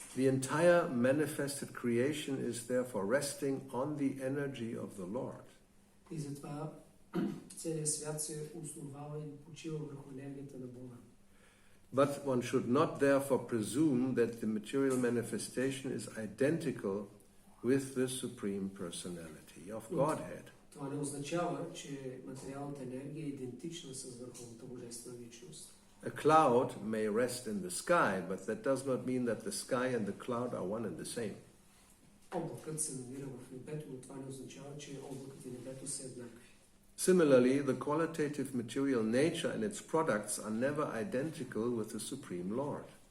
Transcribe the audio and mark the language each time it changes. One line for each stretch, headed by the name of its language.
English: The entire manifested creation is therefore resting on the energy of the Lord.
Bulgarian: И затова целият свят се основава и почива върху енергията на Бога.
English: But one should not therefore presume that the material manifestation is identical with the Supreme Personality of Godhead.
Bulgarian: Това не означава, че материалната енергия е идентична с Върховната Божествена личност.
English: A cloud may rest in the sky, but that does not mean that the sky and the cloud are one and the same.
Bulgarian: Облакът се намира в небето, но това не означава, че облакът и небето са еднакви.
English: Similarly, the qualitative material nature and its products are never identical with the Supreme Lord.